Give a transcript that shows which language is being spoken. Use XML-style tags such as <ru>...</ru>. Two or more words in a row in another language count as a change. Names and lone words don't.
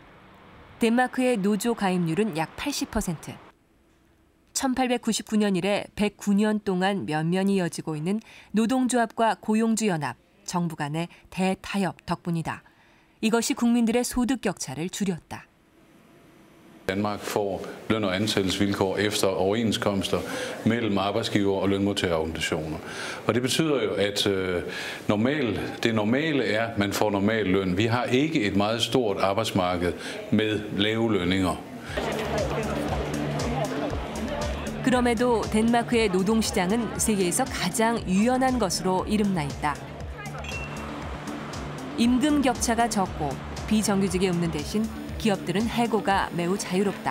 <ko>덴마크의 노조 가입률은 약 80%. 1899년 이래 109년 동안 면면이 이어지고 있는 노동조합과 고용주 연합, 정부 간의 대타협 덕분이다. 이것이 국민들의 소득 격차를 줄였다.</ko> <da>Danmark får løn- og ansættelsesvilkår efter overenskomster mellem arbejdsgiver- og lønmodtagerorganisationer. Og det betyder jo, at det normale er, at man får normal løn. Vi har ikke et meget stort arbejdsmarked med lave lønninger.</da> <ko>그럼에도 덴마크의 노동시장은 세계에서 가장 유연한 것으로 이름나 있다. 임금 격차가 적고 비정규직이 없는 대신 기업들은 해고가 매우 자유롭다.</ko>